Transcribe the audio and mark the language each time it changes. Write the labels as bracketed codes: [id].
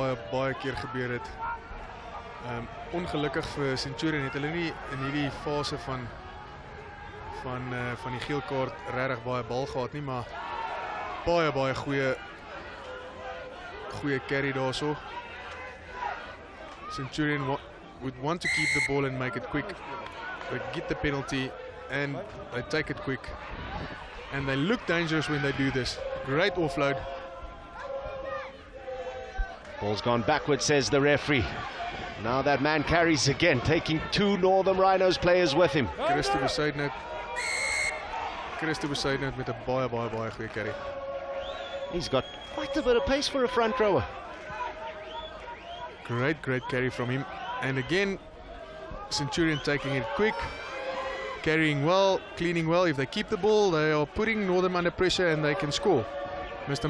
[af] Baie keer gebeur dit. Ongelukkig vir Centurion het hulle nie in hierdie fase van die geel kaart regtig baie bal gehad nie, maar baie goeie carry daarso. [en] Centurion would want to keep the ball and make it quick. They get the penalty and they take it quick. And they look dangerous when they do this. Great offload. Ball's gone backwards, says the referee. Now that man carries again, taking 2 Northam Rhinos players with him. [af] Christo Besuidenhout met 'n baie goeie carry. [en] He's got quite a bit of pace for a front rower. Great carry from him. And again, Centurion taking it quick, carrying well, cleaning well. If they keep the ball, they are putting Northam under pressure and they can score. Mr.